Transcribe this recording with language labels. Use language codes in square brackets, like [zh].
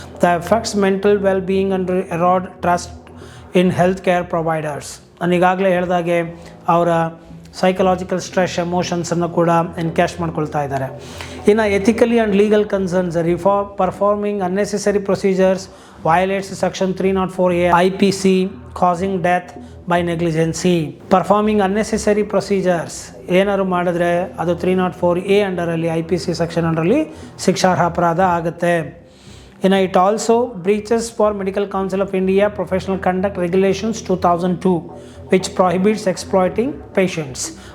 [en] That affects mental well-being and erode trust in healthcare providers. [kn] ನಾನು ಈಗಾಗಲೇ ಹೇಳಿದಾಗೆ ಅವರ ಸೈಕಲಾಜಿಕಲ್ ಸ್ಟ್ರೆಸ್, ಎಮೋಷನ್ಸನ್ನು ಕೂಡ ಎನ್ಕ್ಯಾಶ್ ಮಾಡ್ಕೊಳ್ತಾ ಇದ್ದಾರೆ. [en] ಇನ್ನು ethically and legal concerns. Performing unnecessary procedures violates section 304A IPC causing death by negligence. Performing unnecessary procedures [kn] ಏನಾದ್ರು ಮಾಡಿದ್ರೆ ಅದು 304A ಅಂಡರಲ್ಲಿ IPC ಸೆಕ್ಷನ್ ಅಂಡರಲ್ಲಿ ಶಿಕ್ಷಾರ್ಹ ಅಪರಾಧ ಆಗುತ್ತೆ. [en] ಇನ್ನು it also breaches for medical council of India professional conduct regulations 2002 which prohibits exploiting patients.